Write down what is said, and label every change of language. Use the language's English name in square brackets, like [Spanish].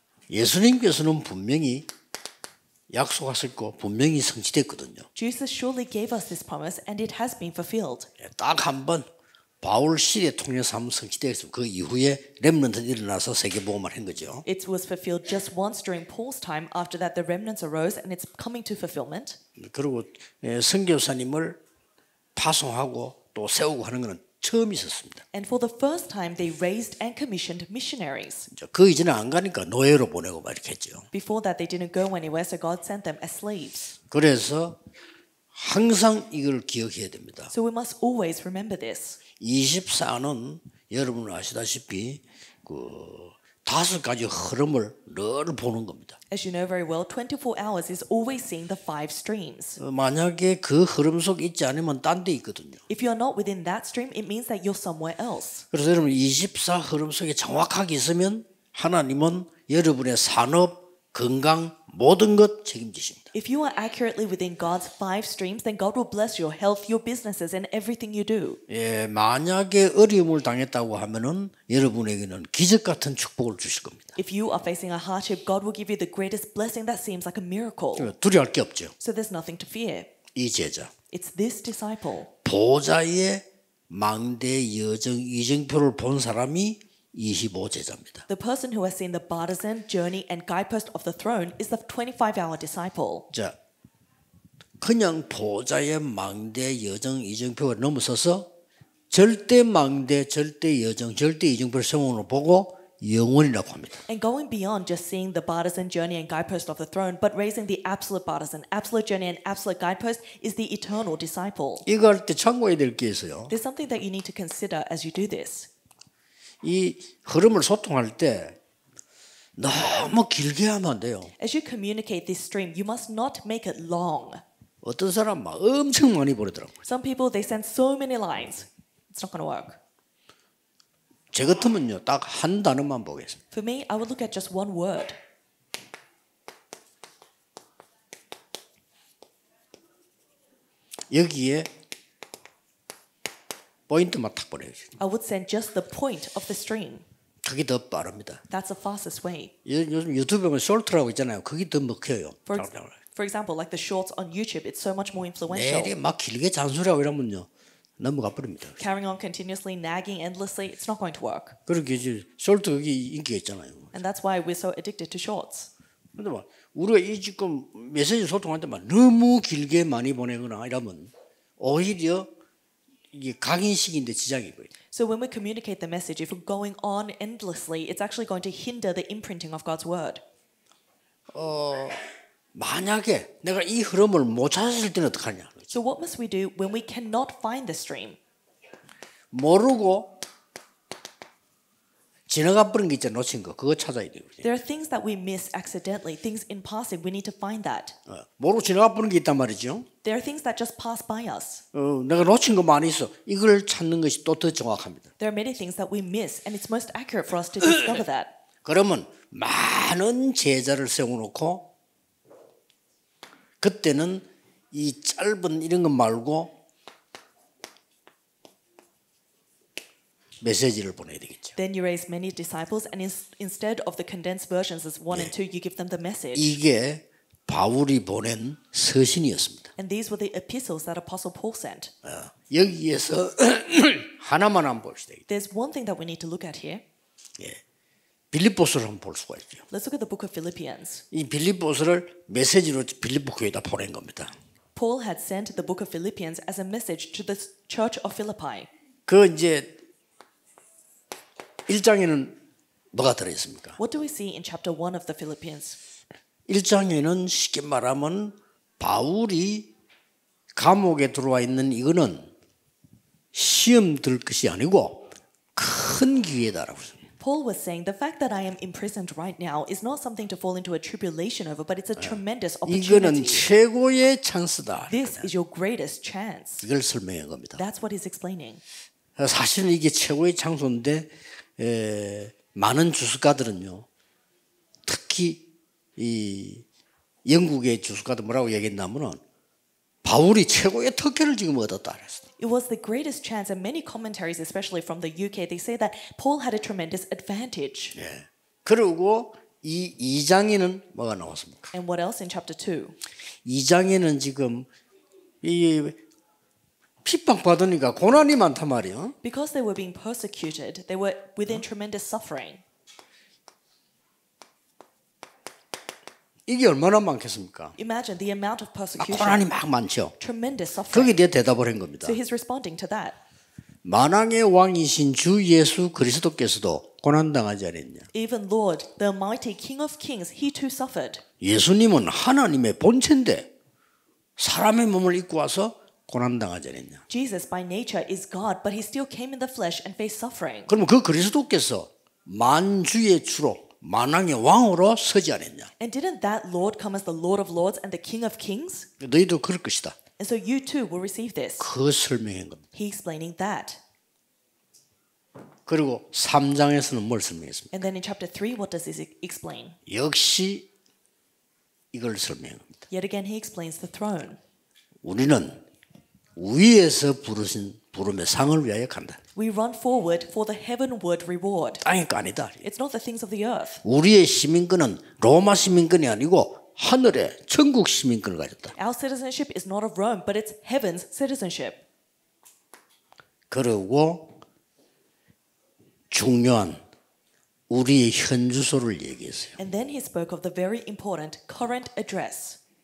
[Korean] 예수님께서는 분명히 약속하셨고 분명히 성취됐거든요. [English] Jesus surely gave us this promise, and it has been fulfilled. [Korean] 딱 한 번 바울 시대 통해서 한번 성취되었습니다. 그 이후에 렘넌트가 일어나서 세계복음을 한 거죠. [English] It was fulfilled just once during Paul's time. After that, the remnants arose, and it's coming to fulfillment. [Korean] 그리고 선교사님을 파송하고 또 세우고 하는 것은 처음 있었습니다. [English] And for the first time, they raised and commissioned missionaries. [Korean] 그 이전에 안 가니까 노예로 보내고 막 이렇게 했죠. [English] Before that, they didn't go anywhere, so God sent them as slaves. [Korean] 그래서 항상 이걸 기억해야 됩니다. [English] So we must always remember this. [Korean] 24는 여러분 아시다시피 그 5가지 흐름을 늘 보는 겁니다. [English] As you know very well, 24 hours is always seeing the 5 streams. [Korean] 만약에 그 흐름 속에 있지 않으면 딴 데 있거든요. [English] If you're not within that stream, it means that you're somewhere else. [Korean] 그래서 여러분 24 흐름 속에 정확하게 있으면 하나님은 여러분의 산업, 건강 모든 것 책임지십니다. [English] If you are accurately within God's 5 streams, then God will bless your health, your businesses, and everything you do. [Korean] 예, 만약에 어려움을 당했다고 하면은 여러분에게는 기적 같은 축복을 주실 겁니다. [English] If you are facing a hardship, God will give you the greatest blessing that seems like a miracle. [Korean] 두려워할 게 없죠. [English] So there's nothing to fear. [Korean] 이 제자 [English] It's this disciple. [Korean] 보좌의 망대 여정 이정표를 본 사람이 25제자입니다. [English] The person who has seen the partisan, journey, and guidepost of the throne is the 25-hour disciple. [Korean] 자, 그냥 보좌의 망대 여정 이정표가 넘어서서 절대 망대, 절대 여정, 절대 이정표를 세우는 보고 영원이라고 합니다. [English] And going beyond just seeing the partisan, journey, and guidepost of the throne, but raising the absolute partisan, absolute journey, and absolute guidepost is the eternal disciple. [Korean] 이거 할 때 참고해야 될 게 있어요. [English] There's something that you need to consider as you do this. [Korean] 이 흐름을 소통할 때 너무 길게 하면 안 돼요. [English] As you communicate this stream, you must not make it long. [Korean] 어떤 사람 막 엄청 많이 보내더라고요. [English] Some people, they send so many lines. It's not going to work. [Korean] 제 같으면요, 딱 한 단어만 보겠습니다. [English] For me, I would look at just one word. [Korean] 여기에 포인트만 탁 보내주세요. [English] I would send just the point of the stream. [Korean] 그게 더 빠릅니다. [English] That's the fastest way. [Korean] 요즘 유튜브에 보면 숄트라고 있잖아요. 그게 더 먹혀요. [English] For example, like the shorts on YouTube, it's so much more influential. [Korean] 내리 막 길게 잔소리하고 이러면요, 넘어가 버립니다. [English] Carrying on continuously, nagging endlessly, it's not going to work. [Korean] 그렇게 이제 숄트 여기 인기가 있잖아요. [English] And that's why we're so addicted to shorts. [Korean] 근데 막 우리가 이 지금 메시지 소통할 때 막 너무 길게 많이 보내거나 이러면 오히려 이게 각인식인데 지장이 보여요. [English] So when we communicate the message, if we're going on endlessly, it's actually going to hinder the imprinting of God's word. [Korean] 만약에 내가 이 흐름을 못 찾았을 때는 어떡하냐? [English] So what must we do when we cannot find the stream? [Korean] 모르고 지나가 버린 게 있잖아, 놓친 거. 그거 찾아야 돼요. [English] There are things that we miss accidentally, things in passing. We need to find that. [Korean] 모르고 지나가 버린 게 있단 말이죠. [English] There are things that just pass by us. [Korean] 내가 놓친 거 많이 있어. 이걸 찾는 것이 또 더 정확합니다. [English] There are many things that we miss, and it's most accurate for us to discover that. [Korean] 그러면 많은 제자를 세워놓고 그때는 이 짧은 이런 것 말고 메시지를 보내야 되겠죠. [English] Then you raise many disciples, and instead of the condensed versions as 1 and 2, you give them the message. [Korean] 이게 바울이 보낸 서신이었습니다. [English] And these were the epistles that Apostle Paul sent. [Korean] 여기에서 하나만 한번 봅시다. [English] There's one thing that we need to look at here. [Korean] 빌립보서를 한번 볼 수가 있죠. [English] Let's look at the book of Philippians. [Korean] 이 빌립보서를 메시지로 빌립보 교회에다 보낸 겁니다. [English] Paul had sent the book of Philippians as a message to the church of Philippi. [Korean] 그 이제 1장에는 뭐가 들어있습니까? [English] What do we see in chapter 1 of the Philippians? [Korean] 1장에는 쉽게 말하면 바울이 감옥에 들어와 있는 이거는 시험 들 것이 아니고 큰 기회다라고 했습니다. [English] Paul was saying the fact that I am imprisoned right now is not something to fall into a tribulation over, but it's a tremendous [Korean] 이거는 [English] opportunity. [Korean] 최고의 찬스다. [English] This is your greatest chance. [Korean] 이걸 설명한 겁니다. [English] That's what he's explaining. [Korean] 사실은 이게 최고의 장소인데 많은 주석가들은요, 특히 이 영국의 주석가들 뭐라고 얘기했냐면은 바울이 최고의 특혜를 지금 얻었다 그랬어요. [English] It was the greatest chance, and many commentaries, especially from the UK, they say that Paul had a tremendous advantage. [Korean] 예. 그리고 이 2장에는 뭐가 나왔습니까? [English] And what else in chapter 2? [Korean] 2장에는 지금 이 핍박 받으니까 고난이 많단 말이에요. [English] Because they were being persecuted, they were within tremendous suffering. [Korean] 이게 얼마나 많겠습니까? [English] Imagine the amount of persecution. [Korean] 고난이 막 많죠. [English] Tremendous suffering. [Korean] 거기에 대해 대답을 한 겁니다. [English] So he's responding to that. [Korean] 만왕의 왕이신 주 예수 그리스도께서도 고난당하지 않았냐? [English] Even Lord, the mighty King of Kings, he too suffered. [Korean] 예수님은 하나님의 본체인데 사람의 몸을 입고 와서 고난당하지 않았냐? [English] Jesus by nature is God, but he still came in the flesh and faced suffering. [Korean] 그러면 그 그리스도께서 만주의 주로 만왕의 왕으로 서지 않았냐? [English] And didn't that Lord come as the Lord of Lords and the King of Kings? [Korean] 너희도 그럴 것이다. [English] And so you too will receive this. [Korean] 그 설명한 겁니다. [English] He explaining that. [Korean] 그리고 3장에서는 뭘 설명했습니까? [English] And then in chapter 3, what does this explain? [Korean] 역시 이걸 설명합니다. [English] Yet again, he explains the throne. [Korean] 우리는 위에서 부름의 상을 위하여 간다. [English] We run forward for the heavenward reward. [Korean] 땅의 거 아니다. [English] It's not the things of the earth. [Korean] 우리의 시민권은 로마 시민권이 아니고 하늘의 천국 시민권을 가졌다. [English] Our citizenship is not of Rome, but it's heaven's citizenship. [Korean] 그리고 중요한 우리의 현 주소를 얘기했어요. [English] And then he spoke of the very important current address.